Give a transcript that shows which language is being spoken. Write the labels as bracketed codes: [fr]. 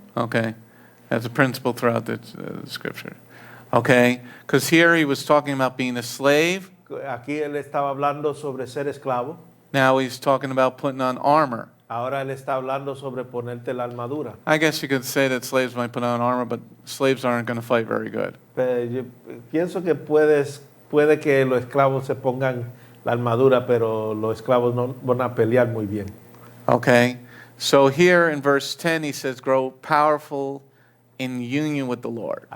[en] okay, as a principle throughout the scripture. Okay, because here he was talking about being a slave. [es] Aquí él estaba hablando sobre ser esclavo. [en] Now he's talking about putting on armor. [es] Ahora él está hablando sobre ponerte la armadura. [en] I guess you could say that slaves might put on armor, but slaves aren't going to fight very good. [es] Pero yo pienso que puede que los esclavos se pongan la armadura, pero los esclavos no van a pelear muy bien. [en] Okay, so here in verse 10 he says, grow powerful in union with the Lord.